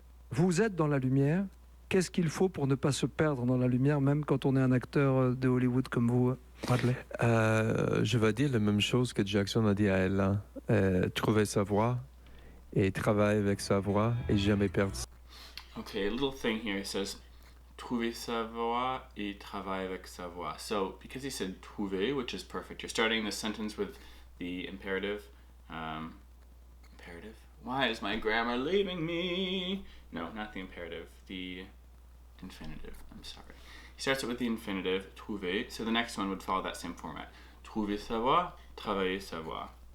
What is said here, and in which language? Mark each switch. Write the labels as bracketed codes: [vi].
[fr] Vous êtes dans la lumière. Qu'est-ce qu'il faut pour ne pas se perdre dans la lumière, même quand on est un acteur de Hollywood comme vous, Bradley? Je vais dire la même chose que Jackson a dit à Ella. Trouver sa voix et travailler avec sa voix et jamais perdre. [en] Okay, a little thing here. It says, [fr] trouver sa voix et travailler avec sa voix. [en] So, because he said trouver, which is perfect, you're starting the sentence with the imperative. Imperative? Why is my grammar leaving me? No, not the imperative. The infinitive. I'm sorry. He starts it with the infinitive, trouver. So the next one would follow that same format. [fr] Trouver sa voix, travailler sa voix.